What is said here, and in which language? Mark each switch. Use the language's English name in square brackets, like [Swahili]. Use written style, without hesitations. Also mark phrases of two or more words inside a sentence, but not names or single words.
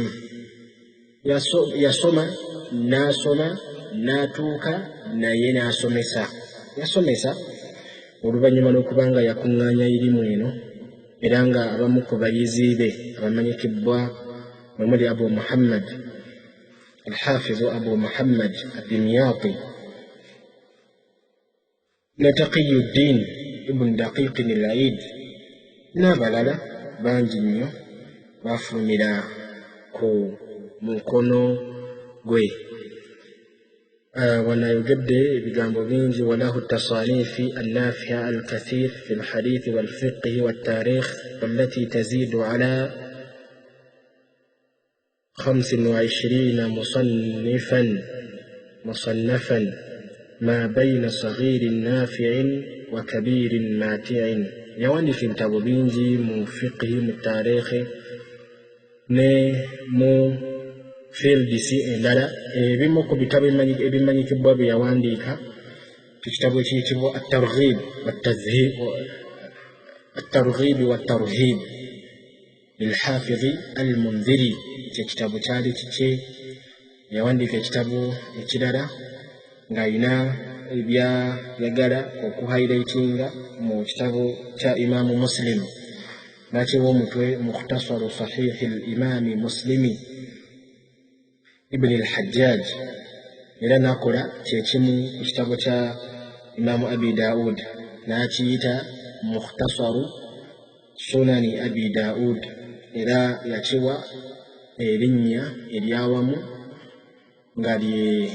[Ganda] Yasoma n'asoma n'atuuka naye n'asomesa oluvannyuma lw'okubanga yakuŋŋaanya irimu eno, era nga abamu ku bayizi be abamanyikibwa omuli Abu Muhammad al-Hafiz Abu Muhammad ad-Dimyati ne Taqiyuddin ibn Daqiq al-Eid n'abalala bangi nnyo bafulumira ku mukono gwe. wanayogedde ebigambo bingi. [Arabic] وله التصانيف النافعة الكثيرة في الحديث والفقه والتاريخ والتي تزيد على 25 مصنفا ما بين صغير نافع وكبير ماتع. [Ganda] yawandika ebitabo bingi mu fiqhi, mu taarikhi ne mu fields endala. Ebimu ku bitabo ebimanyikibwa bye yawandiika ekitabo ekiyitibwa الترغيب والترهيب للحافظ المنذري. ekitabo kyali kike. yawandiika ekitabo ekirala ng'alina ebyayagala okuhighlightinga mu kitabo kya Imaamu Muslim, nakiwa omutwe mukhtasaru sahihi al-Imaami Muslimi ibn al-Hajjaj, era nakola kyekimu ku kitabo kya Imaamu Abi Daud n'akiyita mukhtasaru sunani Abi Daud, era yakiwa erinnya eryawamu nga lye